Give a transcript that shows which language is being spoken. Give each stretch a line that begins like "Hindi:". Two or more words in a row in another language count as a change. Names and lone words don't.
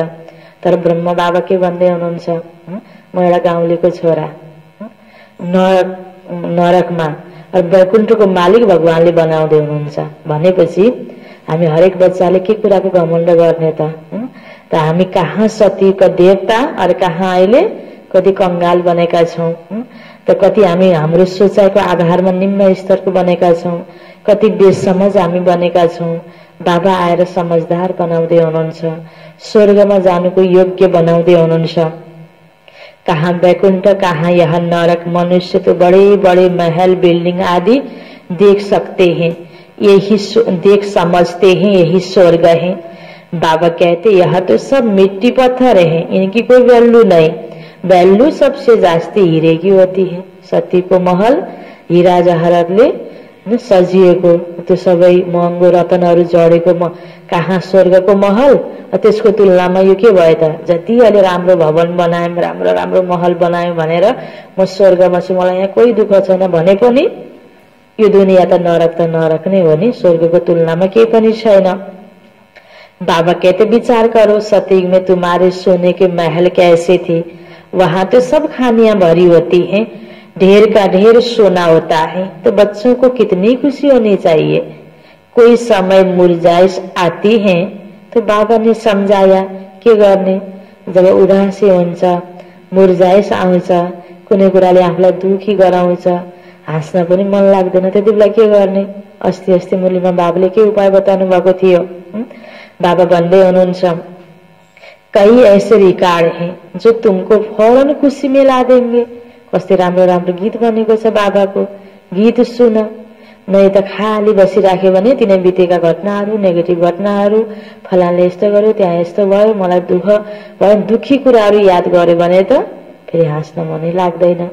Nepali: तर ब्रह्म बाबा के भन्दै हुनुहुन्छ, म एउटा गाउँलेको छोरा, नरकमा वैकुण्ठको मालिक भगवानले बनाउँदै हुनुहुन्छ भनेपछि हामी हरेक बच्चाले के कुराको घमण्ड गर्ने त हामी कहाँ सतीका देवता और कहाँ अहिले कति कंगाल बनेका छौं। त कति हामी हाम्रो सोचाइको आधारमा निम्न स्तरको बनेका छौं, कति बेसमझ हामी बनेका छौं। बाबा आएर समझदार बनाउँदै हुनुहुन्छ, स्वर्गमा जानुको योग्य बनाउँदै हुनुहुन्छ।
Hindi: कहाँ बैकुंठ कहाँ यह नरक। मनुष्य तो बड़े बड़े महल बिल्डिंग आदि देख सकते हैं, यही देख समझते हैं यही स्वर्ग है। बाबा कहते यह तो सब मिट्टी पत्थर है, इनकी कोई वैल्यू नहीं। वैल्यू सबसे जास्ती हीरे की होती है।
Nepali: सती को महल हीरा जहरतले सजिएको, त्यो सबै महँगो रतनहरू जडेको कहाँ स्वर्गको महल। त्यसको तुलनामा यो के भयो त, जति अहिले राम्रो भवन बनायौं, राम्रो राम्रो महल बनायौं भनेर म स्वर्गमा छु, मलाई यहाँ कोही दुःख छैन भने पनि यो दुनिया त नरक नै हो नि, स्वर्गको तुलनामा केही पनि छैन।
Hindi: बाबा कहते विचार करो सतयुग में तुम्हारे सोने के महल कैसे थे। वहां तो सब खानियां भरी होती हैं, ढेर का ढेर सोना होता है। तो बच्चों को कितनी खुशी होनी चाहिए। कोई समय मुरझाइश आती है तो बाबा ने समझाया
Nepali: के गर्ने। जब उदासी हुन्छ, मुरझाइश आउँछ, कुनै कुराले आफूलाई दुखी गराउँछ, हाँस्न पनि मन लाग्दैन, त्यति बेला के गर्ने। अस्ति मुरलीमा बाबाले के उपाय बताउनु भएको थियो। बाबा भन्दै हुनुहुन्छ
Hindi: कई ऐसे रिकॉर्ड हैं जो तुमको फौरन खुशी में ला देंगे।
Nepali: कस्तो राम्रो राम्रो गीत बनेको छ बाबाको, गीत सुन। नै त खाली बसिराख्यो भने तिनै बितेका घटनाहरू, नेगेटिभ घटनाहरू, फलानले यस्तो गर्यो, त्यहाँ यस्तो भयो, मलाई दुःख भयो, दुखी कुराहरू याद गर्यो भने त फेरि हाँस्न मनै लाग्दैन।